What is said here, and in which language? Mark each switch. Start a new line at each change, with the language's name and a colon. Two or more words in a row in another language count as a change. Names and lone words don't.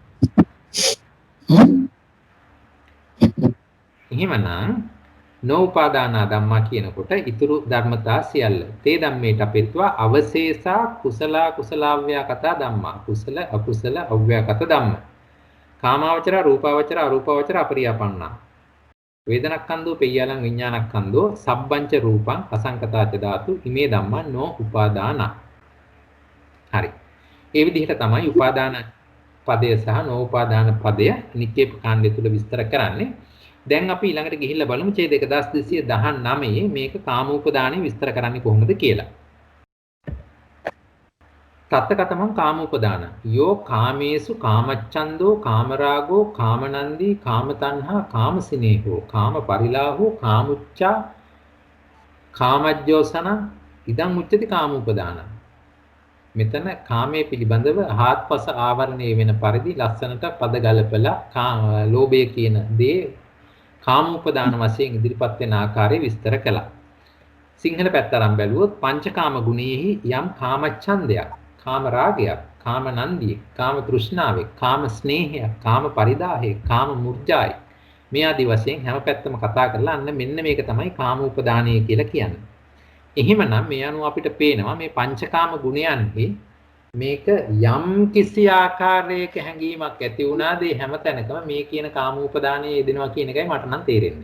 Pali: එහෙමනම් නෝඋපාදානා ධම්මා
Sinhala: කියනකොට ඊතුරු ධර්මතා සියල්ල
Pali: තේ ධම්මේට අපෙත්වා අවශේෂා කුසල කුසලාව්‍යාකත ධම්මා කුසල අකුසල අව්‍යාකත ධම්ම කාමාවචර රූපාවචර අරූපාවචර අපරියාපන්නා වේදනක්ඛන්தோ පෙය්‍යාලං විඥානක්ඛන්தோ සබ්බංච රූපං අසංකතාච ධාතු ඉමේ ධම්මා නෝඋපාදාන.
Sinhala: හරි. ඒ විදිහට තමයි උපාදාන පදය සහ නෝඋපාදාන පදය නික්කේප කාණ්ඩය තුල විස්තර කරන්නේ. දැන් අපි ඊළඟට ගිහිල්ලා බලමු ඡේද 1219 මේක කාමෝපදානෙ විස්තර කරන්නේ කොහොමද කියලා.
Pali: තත්තකතමං කාමෝපදාන යෝ කාමේසු කාමච්ඡන්தோ කාමරාගෝ කාමනන්දී කාමතණ්හා කාමසිනේහෝ කාමපරිලාහෝ කාමුච්ඡා කාමජ්ජෝසන ඉදං උච්චති කාමෝපදාන.
Sinhala: මෙතන කාමයේ පිළිබඳව හාත්පස ආවරණය වෙන පරිදි ලස්සනට පද ගලපලා ලෝභය කියන දේ කාමෝපදාන වශයෙන් ඉදිරිපත් වෙන ආකාරය විස්තර කළා. සිංහල පැත්ත අරන් බැලුවොත් පංචකාම ගුණයෙහි යම් කාමච්ඡන්දයක්, කාම රාගයක්, කාම නන්දියක්, කාම තෘෂ්ණාවක්, කාම ස්නේහයක්, කාම පරිදාහයක්, කාම මුර්ජායි මේ ආදි වශයෙන් හැම පැත්තම කතා කරලා අන්න මෙන්න මේක තමයි කාමෝපදානය කියලා කියන්නේ. එහෙමනම් මේ අනුව අපිට පේනවා මේ පංචකාම ගුණයන්හි මේක යම් කිසි ආකාරයක හැඟීමක් ඇති වුණාද ඒ හැම තැනකම මේ කියන කාමෝපදානයේ යෙදෙනවා කියන එකයි මට නම් තේරෙන්නේ.